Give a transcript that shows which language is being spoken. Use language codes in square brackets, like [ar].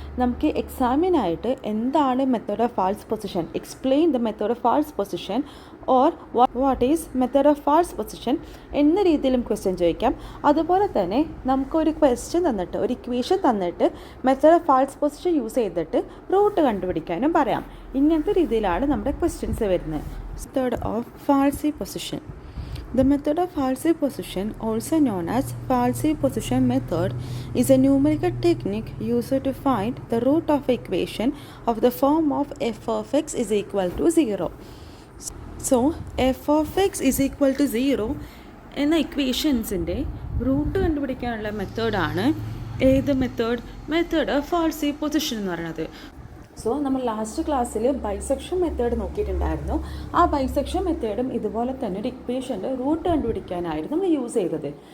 [ml] നമുക്ക് എക്സാമിനായിട്ട് എന്താണ് method of false position, [en] explain the method of false position [ml] or what is method of false position എന്ന രീതിയിലും question ചോദിക്കാം. അതുപോലെ തന്നെ നമുക്കൊരു ക്വസ്റ്റ്യൻ തന്നിട്ട് ഒരു ഇക്വേഷൻ തന്നിട്ട് method of false position use ചെയ്തിട്ട് റൂട്ട് കണ്ടുപിടിക്കാനും പറയാം. ഇങ്ങനത്തെ രീതിയിലാണ് നമ്മുടെ ക്വസ്റ്റ്യൻസ് വരുന്നത്. [en] Method of falsi position. The method of false position, also known as false position method, is a numerical technique used to find the root of equation of the form of f of x is equal to 0. So, f of x is equal to 0 [ml] എന്ന ഇക്വേഷൻസിൻ്റെ root കണ്ടുപിടിക്കാനുള്ള മെത്തേഡാണ് ഏത് method of ഫാൾസി position എന്ന് പറയുന്നത്. So നമ്മൾ last ക്ലാസ്സിൽ bisection method നോക്കിയിട്ടുണ്ടായിരുന്നു. ആ bisection മെത്തേഡും ഇതുപോലെ തന്നെ ഒരു ഇക്വേഷൻ്റെ റൂട്ട് കണ്ടുപിടിക്കാനായിരുന്നു നമ്മൾ യൂസ് ചെയ്തത്.